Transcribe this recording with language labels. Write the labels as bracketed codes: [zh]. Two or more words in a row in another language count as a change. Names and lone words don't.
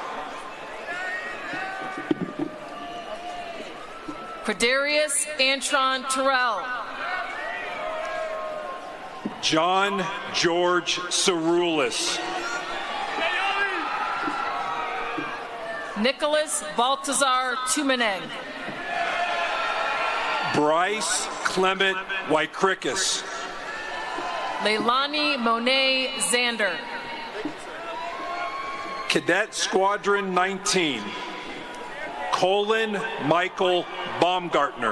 [en] Quadarius Antron Terrell. John George Cerulis. Nicholas Baltazar Tumeneng. Bryce Clement Wykrikis. Leilani Monet Zander. Cadet Squadron 19. Colin Michael Baumgartner.